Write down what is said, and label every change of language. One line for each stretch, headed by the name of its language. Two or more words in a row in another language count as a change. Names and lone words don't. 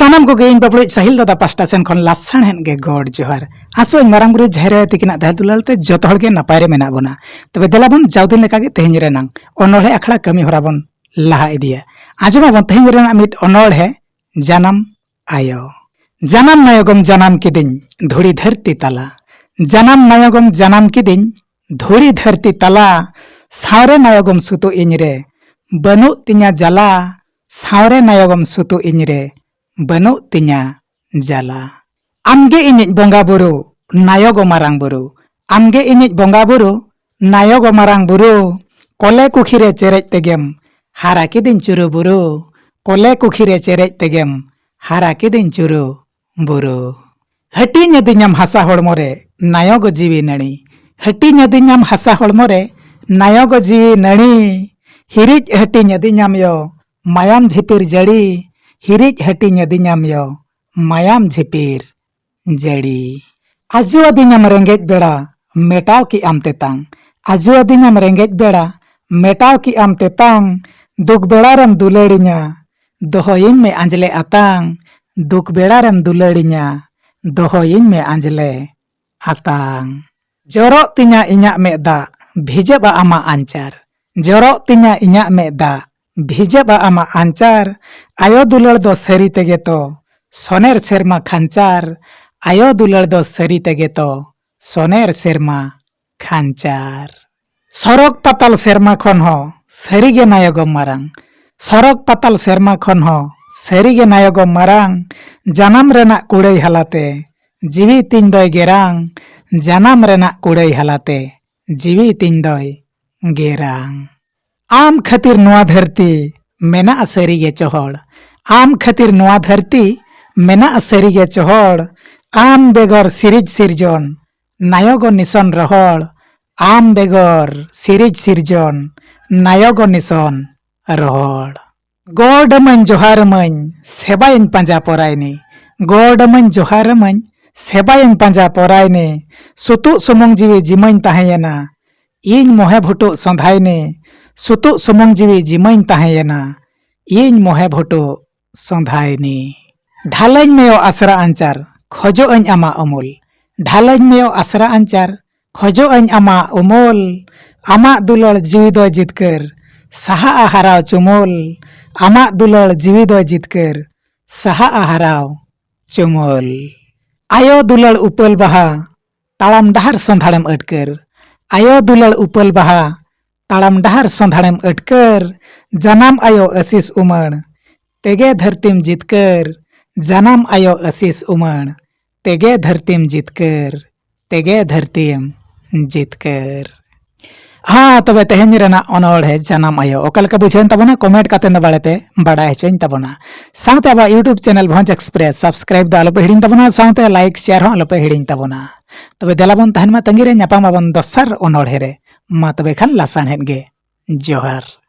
Santali: सानाम को इन बबड़ुज साहिल दादा पास्टा सेन खन लासान हेन गे गॉड जोहार आसो मारांग बुरु झायरे तिकिना दहल दुलालते जतो हर गे नपाय रे मेना बोना तबे देलाबन जावदिन लेका गे तेहन रेनांग अनोढ़े अखड़ा कमी होराबन लाहा इदिया आजमाबन तेहन रेना मिट अनोढ़े जानम आयो जानम नायगम जानम किदिन धुड़ी धरती तला जानम नायगम जानम किदिन धुड़ी धरती तला सावरे नायगम सुतु इनरे बनु तिnya जला सावरे नायगम सुतु इनरे बनु तिnya जला आमगे इनिज बंगा बुरु नायगो मारांग बुरु आमगे इनिज बंगा बुरु नायगो मारांग बुरु कोले कुखिरे चेरेज तेगेम हारा किदिन चुरु बुरु कोले कुखिरे चेरेज तेगेम हारा किदिन चुरु बुरु हटी नदिनाम हासा हड़मोरे नायगो जीवी नणी हटी नदिनाम हासा हड़मोरे नायगो जीवी नणी हिरिज हटी नदिनाम यो मायाम झिपिर जड़ी हिरिज हटी नदिनाम यो मायाम झिपिर जड़ी आजु अदिनाम रेंगेज बेड़ा मेटाव की आम तेतांग आजु अदिनाम रेंगेज बेड़ा मेटाव की आम तेतांग दुख बेड़ारम दुलेड़िया दोहोइन में आंजले आतांग दुख बेड़ारम दुलेड़िया दोहोइन में आंजले आतांग जरो तिnya इnya मेदा भिजेबा आमा आंचार जरो तिnya इnya मेदा भिजेबा आमा आंचार आयो दुलड़ दो सरी तेगे तो सोनेर सेरमा खांचार आयो दुलड़ दो सरी तेगे तो सोनेर सेरमा खांचार सरक पाताल सेरमा खन हो सरीगे नायगम मारांग सरक पाताल सेरमा खन हो सरीगे नायगम मारांग जानम रेना कुड़ई हालाते जीवी तीन दोय गेरांग जानम रेना कुड़ई हालाते जीवी तीन दोय गेरांग आम खातिर नोआ धरती मेना सरीगे चोहड़ आम खातिर नोआ धरती मेना सरीगे चोहड़ आम बेगर सिरिज सिरजन नायगो निशन रहड़ आम बेगर सिरिज सिरजन नायगो निशन रहड़ गोडमन जोहारमन सेबाइन पांजा परायनी गोडमन जोहारमन सेबाइन पांजा परायनी सुतु सुमंग जीवी जिमन ताहेयना इन मोहे भुटु संधायनी सुतु सुमंग जीवी जिमन ताहेयना इन मोहे भुटु संधायनी ढालैन मेयो आसरा अंचार खोजो अñ आमा अमूल ढालैन मेयो आसरा अंचार खोजो अñ आमा उमूल आमा दुलड़ जीवी दो जितकर साहा आहाराव चुमूल आमा दुलड़ जीवी दो जितकर साहा आहाराव चुमूल आयो दुलड़ उपल बहा ताड़ाम डहार संधाड़ेम अटकर आयो दुलड़ उपल बहा ताड़ाम डहार संधाड़ेम अटकर जनाम आयो आशीष उमण तेगे धरतीम जितकर जनाम आयो आशीष उमण तेगे धरतीम जितकर तेगे धरतीम जितकर हाँ तबे तेहन रेना अनोढ़े जनाम आयो ओकलका बुझेन तबना कमेंट काते न बाड़े पे बाड़ाय हचेन तबना साउते आबा यूट्यूब चैनल भोज एक्सप्रेस सब्सक्राइब द आलोपे हिड़िन तबना साउते
English: like share
Santali: हो आलोपे हिड़िन तबना तबे देलाबन तहन मा तंगिरे ᱧᱟᱯᱟᱢ ᱟᱵᱚᱱ ᱫᱚᱥᱟᱨ ᱚᱱᱚᱲᱦᱮ ᱨᱮ ᱢᱟ ᱛᱚᱵᱮ ᱠᱷᱟᱱ ᱞᱟᱥᱟᱬᱦᱮᱫ ᱜᱮ ᱡᱚᱦᱟᱨ।